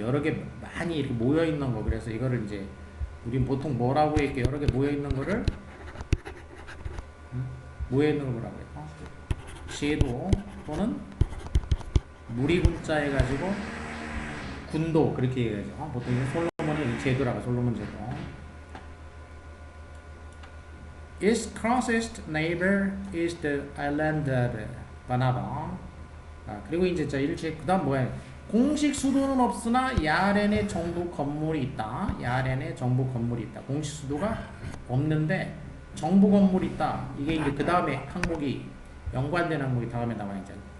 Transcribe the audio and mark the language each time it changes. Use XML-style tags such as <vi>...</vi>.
<ko>여러 개 많이 이렇게 모여 있는 거. 그래서 이거를 이제 우린 보통 뭐라고 이렇게 여러 개 모여 있는 거를 모여 있는 거 뭐라고 해요? 제도 또는 무리군자 해가지고 군도 그렇게 얘기하죠. 보통 솔로몬의 제도라고. 솔로몬 제도.</ko> <en>Its closest neighbor is the island of 바나바.</en> <ko>그리고 이제 일체 그다음 뭐야? 공식 수도는 없으나 야렌의 정부 건물이 있다. 야렌의 정부 건물이 있다. 공식 수도가 없는데 정부 건물이 있다. 이게 이제 그 다음에 항목이 연관된 항목이 다음에 나와 있죠.</ko>